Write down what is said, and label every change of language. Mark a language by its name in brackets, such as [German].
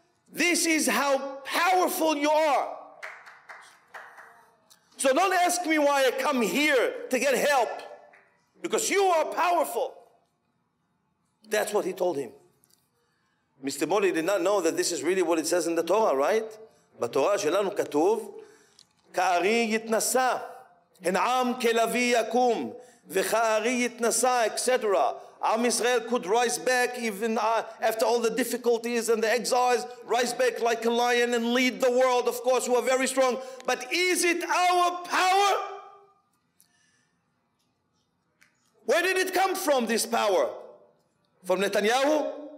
[English] This is how powerful you are. So don't ask me why I come here to get help, because you are powerful. That's what he told him. Mr. Modi did not know that this is really what it says in the Torah, right? [Hebrew] בתורה שלנו כתוב, כארי יתנשא, הנעם כלביא יקום, וכארי יתנשא, etc. [English] Am Israel could rise back even after all the difficulties and the exiles, rise back like a lion and lead the world, of course, who are very strong. But is it our power? Where did it come from, this power? From Netanyahu?